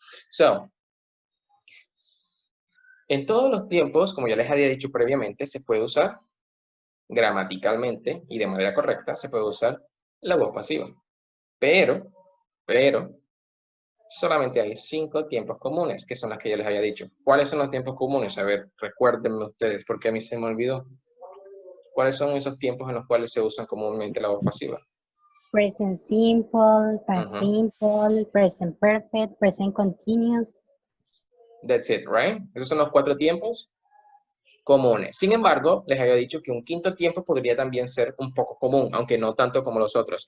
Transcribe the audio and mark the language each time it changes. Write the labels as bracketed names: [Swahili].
[Spanish] So, en todos los tiempos, como ya les había dicho previamente, se puede usar gramaticalmente y de manera correcta, se puede usar la voz pasiva. Pero, solamente hay 5 tiempos comunes, que son las que ya les había dicho. ¿Cuáles son los tiempos comunes? A ver, recuérdenme ustedes, porque a mí se me olvidó. ¿Cuáles son esos tiempos en los cuales se usan comúnmente la voz pasiva? [English] Present simple, past simple, present perfect, present continuous. That's it, right? [Spanish] Esos son los 4 tiempos comunes. Sin embargo, les había dicho que un quinto tiempo podría también ser un poco común, aunque no tanto como los otros.